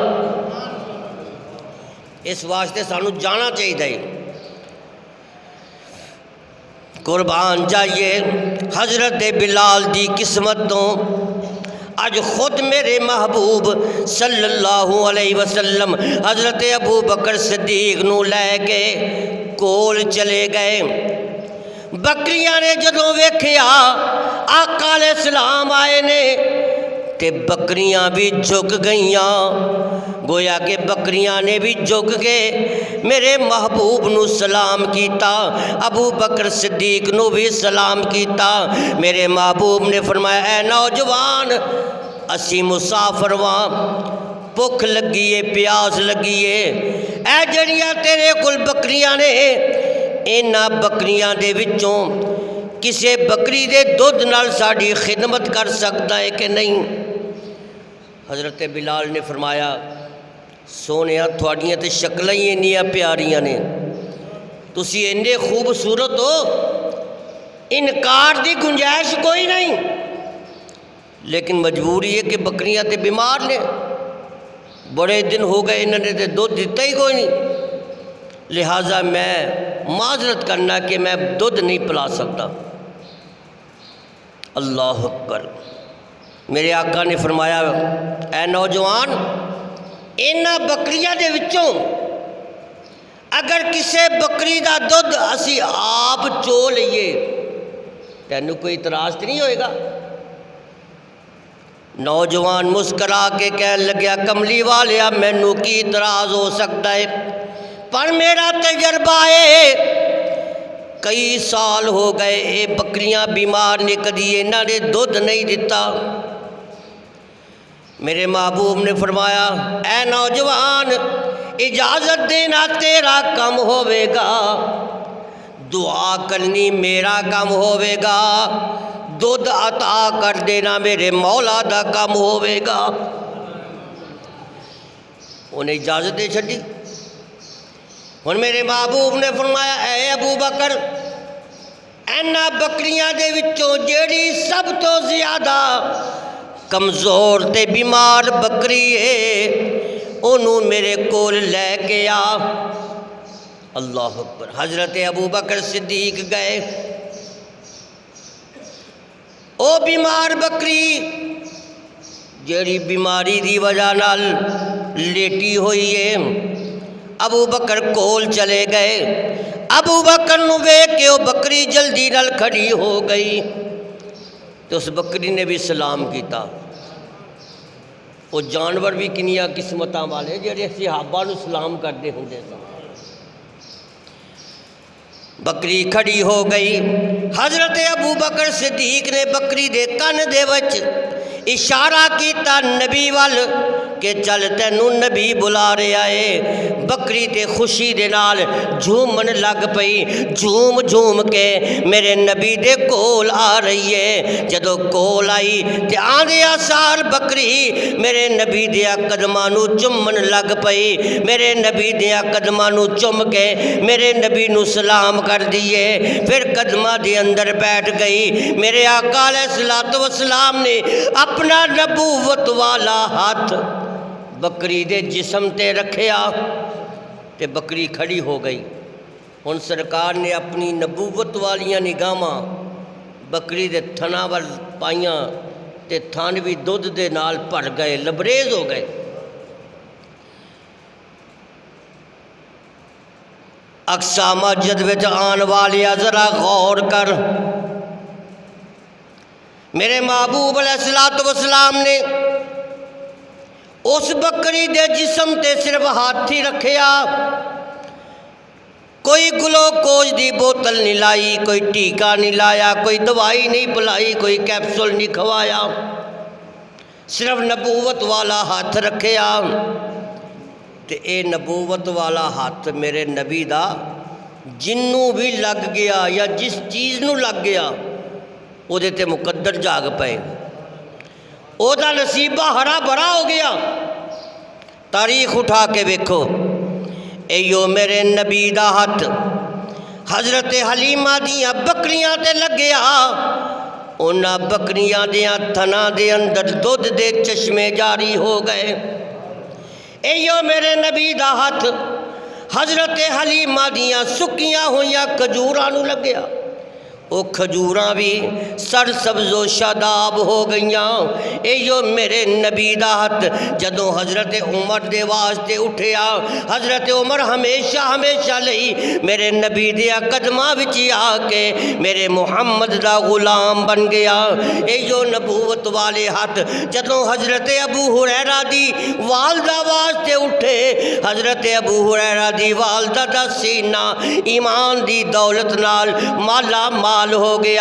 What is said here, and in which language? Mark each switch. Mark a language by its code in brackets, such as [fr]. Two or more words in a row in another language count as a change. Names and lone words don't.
[pa] اس واسطے سانو جانا چاہیے، قربان جائیے حضرت بلال دی قسمت تو اج خود میرے محبوب [ar] صلی اللہ علیہ وسلم [pa] حضرت ابو بکر صدیق نو لے کے کول چلے گئے۔ بکریاں نے جدوں ویکھیا آقا [ar] علیہ السلام [pa] آئے نے تے بکریاں بھی جھک گئیاں، گویا کہ بکریاں نے بھی جھک کے میرے محبوب نو سلام کیتا، ابو بکر صدیق نو بھی سلام کیتا۔ میرے محبوب نے فرمایا، اے نوجوان، اسی مسافر واں، بھوک لگیے، پیاس لگیے، اے جڑیاں تیرے کل بکریاں نے، انہاں بکریاں دے وچوں کسے بکری دے دودھ نال ساڈی خدمت کر سکتا ہے کہ نہیں؟ حضرت بلال نے فرمایا، سونیا تھوڑیاں تے شکلیں ہی انیاں پیاریاں نے، تسی اننے خوبصورت ہو، انکار دی گنجائش کوئی نہیں، لیکن مجبوری ہے کہ بکریاں تے بیمار نے، بڑے دن ہو گئے انہوں نے تے دودھ دیتا ہی کوئی نہیں، لہٰذا میں معذرت کرنا کہ میں دودھ نہیں پلا سکتا۔ [ar] اللہ اکبر۔ [pa] میرے آقا نے فرمایا، اے نوجوان، انہاں بکریاں دے وچوں اگر کسے بکری دا دودھ اسی آپ چو لئیے تینوں کوئی اعتراض نہیں ہوئے گا؟ نوجوان مسکرا کے کہنے لگیا، کملی والیا مینوں کی اعتراض ہو سکتا ہے، پر میرا تجربہ ہے، کئی سال ہو گئے اے بکریاں بیمار نے، کدی انہاں نے دودھ نہیں دیتا۔ میرے محبوب نے فرمایا، اے نوجوان، اجازت دینا تیرا کم ہوئے گا، دعا کرنی میرا کم ہوئے گا، دودھ عطا کر دینا میرے مولا دا کم ہوئے گا۔ انہیں اجازت دے چھڑی۔ اور میرے محبوب نے فرمایا، اے ابو بکر، اینا بکریاں دے وچوں جیڑی سب تو زیادہ کمزور تے بیمار بکری ہے، انہوں میرے کول لے کے آ۔ [ar] اللہ اکبر۔ [pa] حضرت ابو بکر صدیق گئے، او بیمار بکری جیڑی بیماری دی وجہ نال لیٹی ہوئی ہے، ابو بکر کول چلے گئے، ابو بکر نو ویکھ کے وہ بکری جلدی نال کھڑی ہو گئی تو اس بکری نے بھی سلام کیتا۔ وہ جانور بھی کنیاں قسمتاں والے جڑے صحابہ نو سلام کرتے ہوندے سن۔ بکری کھڑی ہو گئی، حضرت ابو بکر صدیق نے بکری دے کن دے وچ اشارہ کیتا نبی وال کہ چل تینوں نبی بلا رہا ہے۔ بکری تے خوشی دے نال جھومن لگ پئی، جھوم جھوم کے میرے نبی دے کول آ رہی ہے۔ جدو کول آئی تے آندیا سار بکری میرے نبی دیا قدماں نو چومن لگ پئی، میرے نبی دیا قدماں نو چوم کے میرے نبی نو سلام کر دیے، پھر قدماں دے اندر بیٹھ گئی۔ میرے آقا [ar] علیہ الصلوۃ والسلام [pa] نے اپنا نبوت والا ہاتھ بکری دے جسم تے رکھیا تے بکری کھڑی ہو گئی۔ ہن سرکار نے اپنی نبوت والیاں نگاہاں بکری دے تھنا ول پائیاں تے تھن بھی دودھ دے نال بھر گئے، لبریز ہو گئے۔ اقصی مسجد وچ آن والیا ذرا غور کر، میرے محبوب [ar] علیہ الصلوۃ والسلام [pa] نے اس بکری دے جسم تے صرف ہاتھ ہی رکھیا، کوئی گلوکوز دی بوتل نہیں لائی، کوئی ٹیکا نہیں لایا، کوئی دوائی نہیں پلائی، کوئی کیپسول نہیں کھوایا، صرف نبوت والا ہاتھ رکھیا۔ تے اے نبوت والا ہاتھ میرے نبی دا جنوں بھی لگ گیا یا جس چیز نو لگ گیا او دے تے مقدر جاگ پئے، او دا نصیبہ ہرا بھرا ہو گیا۔ تاریخ اٹھا کے ویکھو، ایو میرے نبی دا ہاتھ حضرت حلیمہ دیاں بکریاں تے لگیا، انہاں بکریاں دیاں تھنا دے اندر دودھ دے چشمے جاری ہو گئے۔ ایو میرے نبی دا ہاتھ حضرت حلیمہ دیاں سکیاں ہویاں کھجوراں نو لگیا، وہ کھجوراں بھی سر سبز و شاداب ہو گئیاں۔ ایو میرے نبی دا ہاتھ جدوں حضرت عمر دے واسطے اٹھیا، حضرت عمر ہمیشہ لئی میرے نبی دیا قدماں وچ آ کے میرے محمد دا غلام بن گیا۔ ایو نبوت والے ہاتھ جدوں حضرت ابو ہریرہ دی والدہ واسطے اٹھے، حضرت ابو ہریرہ دی والدہ دا سینہ ایمان دی دولت نال مالا مال ہو گیا۔